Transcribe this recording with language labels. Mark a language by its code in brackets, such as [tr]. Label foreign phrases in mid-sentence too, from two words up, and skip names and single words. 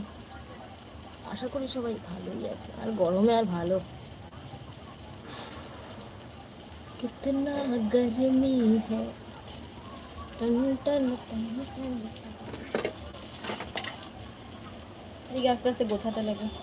[bn] আশা করি সবাই ভালোই আছে, আর গরমে আর ভালো। [hi] कितना गर्मी है, टन टन टन टन टन। [bn] এদিকে আস্তে আস্তে গোছাতে লাগে।